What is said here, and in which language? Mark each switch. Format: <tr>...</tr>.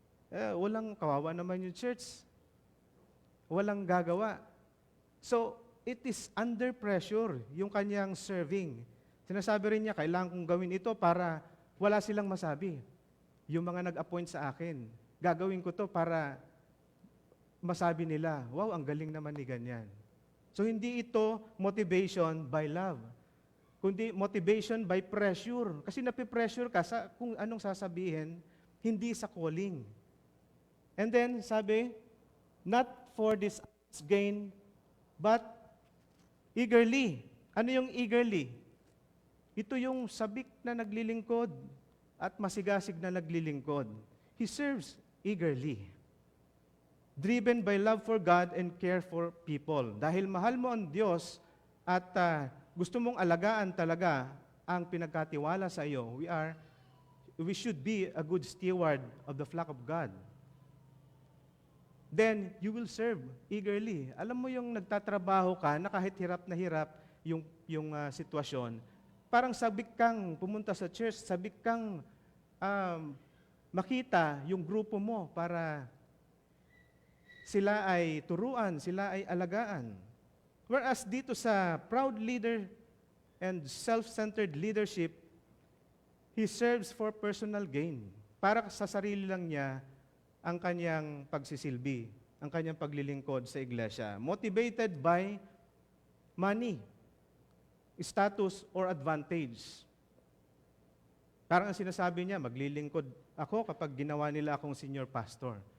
<tl>Walang kawawa naman yung church. Walang gagawa.</tl> <en>So, it is under pressure,</en> <tl>yung kanyang</tl> <en>serving.</en> <tl>Sinasabi rin niya, kailangan kong gawin ito para wala silang masabi. Yung mga nag-appoint sa akin, gagawin ko to para masabi nila, wow, ang galing naman ni ganyan.</tl> <en>So,</en> <tl>hindi ito</tl> <en>motivation by love,</en> <tl>kundi</tl> <en>motivation by pressure.</en> <tl>Kasi napipressure ka sa kung anong sasabihin, hindi sa calling.</tl> <en>And then,</en> <tl>sabi,</tl> <en>not for this gain, but eagerly.</en> <tl>Ano yung eagerly? Ito yung sabik na naglilingkod at masigasig na naglilingkod.</tl> <en>He serves eagerly. Driven by love for God and care for people.</en> <tl>Dahil mahal mo ang Diyos at gusto mong alagaan talaga ang pinagkatiwala sa iyo,</tl> <en>we should be a good steward of the flock of God. Then, you will serve eagerly.</en> <tl>Alam mo yung nagtatrabaho ka na kahit hirap na hirap yung sitwasyon, parang sabik kang pumunta sa church, sabik kang makita yung grupo mo para sila ay turuan, sila ay alagaan.</tl> <en>Whereas</en> <tl>dito sa</tl> <en>proud leader and self-centered leadership, he serves for personal gain.</en> <tl>Para sa sarili lang niya ang kanyang pagsisilbi, ang kanyang paglilingkod sa iglesia.</tl> <en>Motivated by money, status, or advantage.</en> <tl>Parang ang sinasabi niya, maglilingkod ako kapag ginawa nila akong senior pastor.</tl>